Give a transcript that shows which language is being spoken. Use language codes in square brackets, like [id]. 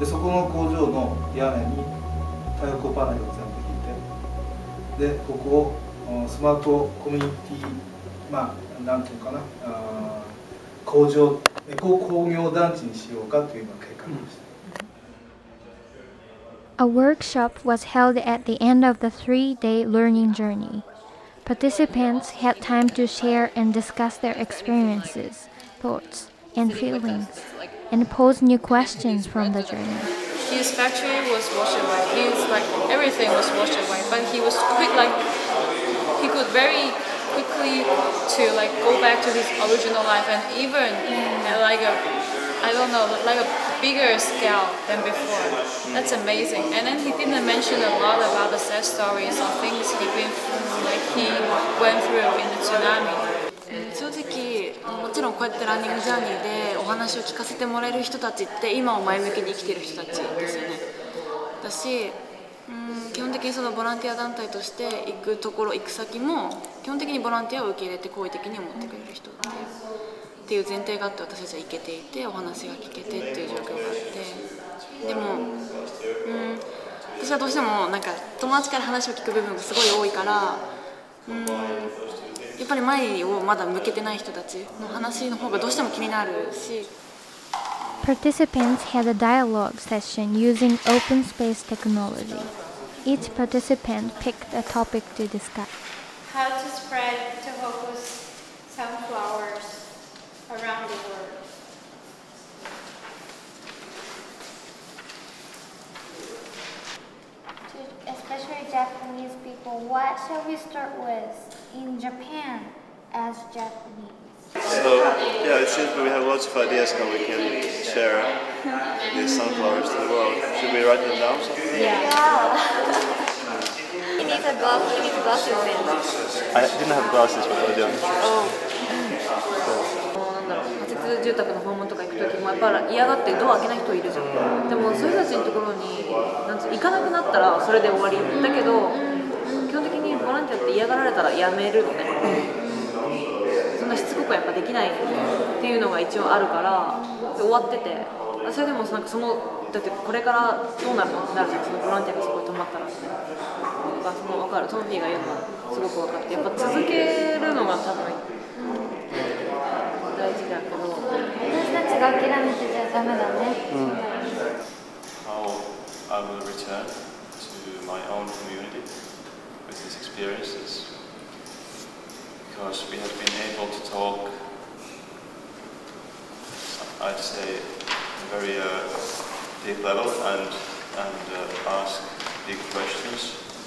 [ja] で、そこの工場の屋根に太陽光パネルを全部引いて、で、ここをスマートコミュニティ、なんていうかな、工業団地にしようかという計画でした。 [en] A workshop was held at the end of the 3-day learning journey. Participants had time to share and discuss their experiences, thoughts, and feelings, and pose new questions from the journey. His factory was washed away. Everything was washed away, but he was quick, he could very quickly to go back to his original life, and even a bigger scale than before. That's amazing. And then he didn't mention a lot about the sad stories or things he went through in the tsunami. [ja] 正直もちろんこうやってランニングジャーニーでお話を聞かせてもらえる人たちって今を前向きに生きている人たちですよね。だし基本的にそのボランティア団体として行くところ行く先も基本的にボランティアを受け入れて好意的に思ってくれる人っていう前提があって私たちは行けていてお話が聞けてっていう状況があってでも私はどうしても友達から話を聞く部分がすごい多いからやっぱり前をまだ向けてない人たちの話の方がどうしても気になるし。 [en] Participants had a dialogue session using open space technology. Each participant picked a topic to discuss. How to spread Tohoku's sunflowers. around the world. Especially Japanese people, what shall we start with in Japan as Japanese? So, yeah, it seems we have lots of ideas how we can share these sunflowers to the world. Should we write them down? Yeah. He needs a glove. He needs glasses. I didn't have glasses when I was young. [ja] 仮設住宅の訪問とか行く時もやっぱり嫌がってドア開けない人いるじゃん。でもそういう人たちのところになんつう行かなくなったらそれで終わりだけど、基本的にボランティアって嫌がられたらやめるのね。そんなしつこくやっぱできないっていうのが一応あるから終わってて、それでもなんかそのだってこれからどうなるのってなるじゃん。そのボランティアがそこに止まったらって。その分かる。トンフィーが言うのがすごく分かって、やっぱ続けるのが多分大事だけど、私たちが諦めてちゃダメだね。 [en] How I will return to my own community with these experiences, because we have been able to talk, I'd say, a very deep level and ask big questions.